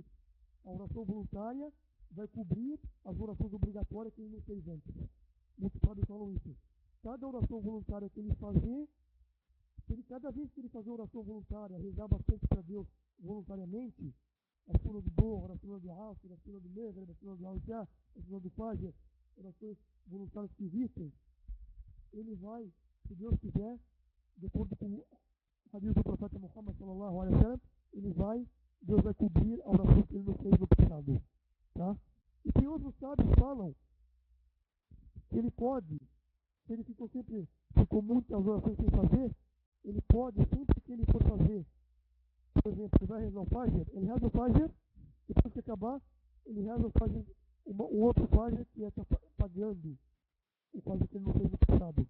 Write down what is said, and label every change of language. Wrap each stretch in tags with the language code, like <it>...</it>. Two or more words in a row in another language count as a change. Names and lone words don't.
<pt>A oração voluntária vai cobrir as orações obrigatórias que ele não fez antes. Muitos sábios falam isso. Cada oração voluntária que ele fazer, cada vez que ele fazer oração voluntária, rezar bastante para Deus voluntariamente, a sura do Dohr, a sura do Asr, a sura do Maghrib, a sura do Al-Isha, a sura do Fajr, orações voluntárias que existem, ele vai, se Deus quiser, de acordo com o hadith do profeta Muhammad</pt> <ar>صلى الله عليه وسلم,</ar> <pt>Deus vai cobrir a oração que ele não fez no passado. Tá? E tem outros sábios que falam que ele pode, se ele ficou muitas orações sem fazer, ele pode, sempre que ele for fazer, por exemplo, ele vai rezar o Fajr, ele reza o Fajr, depois que acabar, ele reza o Fajr, um outro Fajr que está pagando o Fajr que ele não fez no passado.</pt>